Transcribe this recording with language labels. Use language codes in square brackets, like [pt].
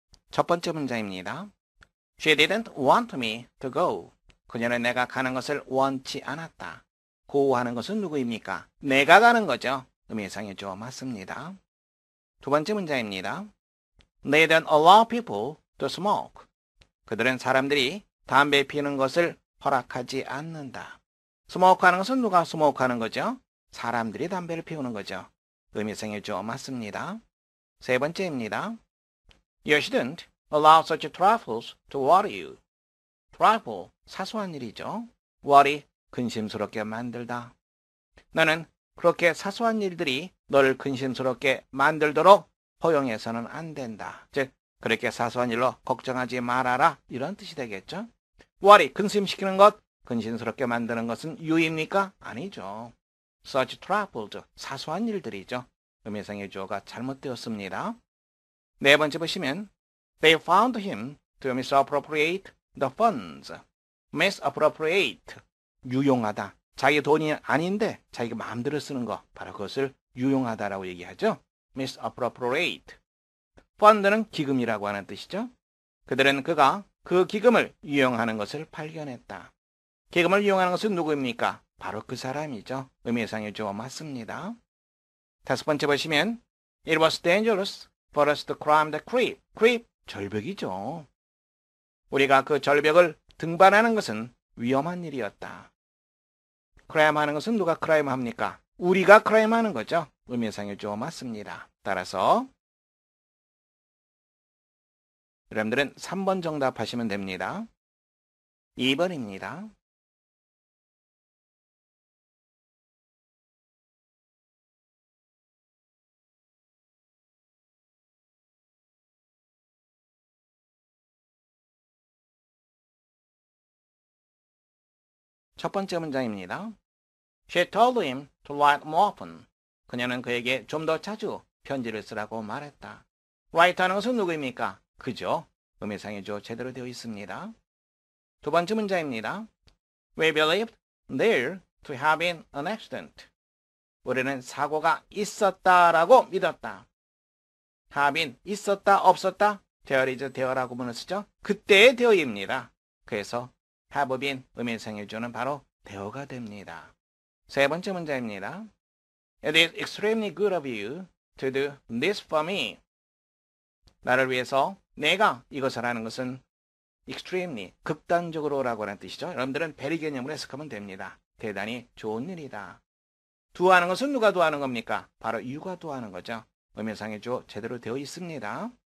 [ko] 첫 번째 문제입니다. [en] She didn't want me to go. [ko] 그녀는 내가 가는 것을 원치 않았다. go 하는 것은 누구입니까? 내가 가는 거죠. 의미상의 주어 맞습니다. 두 번째 문제입니다. [en] They don't allow people to smoke. [ko] 그들은 사람들이 담배 피우는 것을 허락하지 않는다. 스모크 하는 것은 누가 스모크 하는 거죠? 사람들이 담배를 피우는 거죠. 의미상의 주어 맞습니다. 세 번째입니다. [en] You shouldn't allow such trifles to worry you. [ko] trifle, 사소한 일이죠. worry, 근심스럽게 만들다. 너는 그렇게 사소한 일들이 너를 근심스럽게 만들도록 허용해서는 안 된다. 즉, 그렇게 사소한 일로 걱정하지 말아라. 이런 뜻이 되겠죠. worry, 근심시키는 것, 근심스럽게 만드는 것은 you입니까? 아니죠. such trifles, 사소한 일들이죠. 의미상의 주어가 잘못되었습니다. 네 번째 보시면 [en] They found him to misappropriate the funds. [ko] misappropriate, 유용하다. 자기 돈이 아닌데 자기가 마음대로 쓰는 거, 바로 그것을 유용하다라고 얘기하죠. [en] misappropriate. [ko] fund는 기금이라고 하는 뜻이죠. 그들은 그가 그 기금을 유용하는 것을 발견했다. 기금을 이용하는 것은 누구입니까? 바로 그 사람이죠. 의미상의 주어 맞습니다. 다섯 번째 보시면 [en] It was dangerous for us to climb the creek. [ko] creek, 절벽이죠. 우리가 그 절벽을 등반하는 것은 위험한 일이었다. climb 하는 것은 누가 climb 합니까? 우리가 climb 하는 거죠. 의미상의 주어 맞습니다. 따라서 여러분들은 3번 정답하시면 됩니다. 2번입니다. 첫 번째 문장입니다. [en] She told him to write more often. [ko] 그녀는 그에게 좀 더 자주 편지를 쓰라고 말했다. write 하는 것은 누구입니까? 그죠? 의미상의 주어 제대로 되어 있습니다. 두 번째 문장입니다. [en] We believed there to have been an accident. [ko] 우리는 사고가 있었다라고 믿었다. have been, 있었다, 없었다, there is, there라고 문을 쓰죠. 그때의 there입니다. 그래서 have been, 의미상의 주어는 바로 there가 됩니다. 세 번째 문장입니다. [en] It is extremely good of you to do this for me. [ko] 나를 위해서 내가 이것을 하는 것은 extremely, 극단적으로라고 하는 뜻이죠. 여러분들은 very 개념으로 해석하면 됩니다. 대단히 좋은 일이다. do 하는 것은 누가 do 하는 겁니까? 바로 you가 do 하는 거죠. 의미상의 주어 제대로 되어 있습니다.